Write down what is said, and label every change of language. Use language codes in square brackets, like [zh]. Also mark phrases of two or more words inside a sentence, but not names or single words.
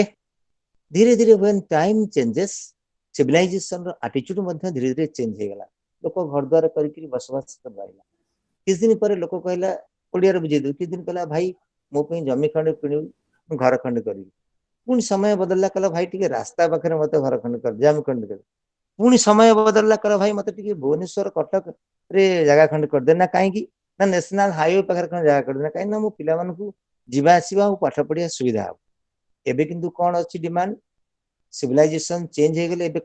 [or] ଧୀରେ ଧୀରେ [en] when time changes, [or] civilization ର attitude ମଧ୍ୟ ଧୀରେ ଧୀରେ ଚେଞ୍ଜ ହେଇଗଲା ଲୋକ ଘର ଦ୍ୱାର କରିକିରି ବସବାସ କରି ରହିଲା କିଛି ଦିନ ପରେ ଲୋକ କହିଲା ଓଡ଼ିଆରେ ବୁଝେଇ ଦଉ କିଛି ଦିନ କହିଲା ଭାଇ ମୋ ପାଇଁ ଜମି ଖଣ୍ଡେ କିଣିବୁ ମୁଁ ଘର ଖଣ୍ଡେ କରିବି ପୁଣି ସମୟ ବଦଳିଲା କହିଲା ଭାଇ ଟିକେ ରାସ୍ତା ପାଖରେ ମତେ ଘର ଖଣ୍ଡେ କରି ଜମି ଖଣ୍ଡେ କରି ପୁଣି ସମୟ ବଦଳିଲା କହିଲା ଭାଇ ମତେ ଟିକେ ଭୁବନେଶ୍ୱର କଟକରେ ଜାଗା ଖଣ୍ଡେ କରିଦେ ନା କାହିଁକି ନା [en] national highway [or] ପାଖରେ ଖଣ୍ଡେ ଜାଗା କରିଦେ ନା କାହିଁକି ନା ମୋ ପିଲାମାନଙ୍କୁ ଯିବା ଆସିବା ଆଉ ପାଠ ପଢିବା ସୁବିଧା ହବ ଏବେ କିନ୍ତୁ କଣ ଅଛି [en] demand civilization change [or] ହେଇଗଲେ ଏବେ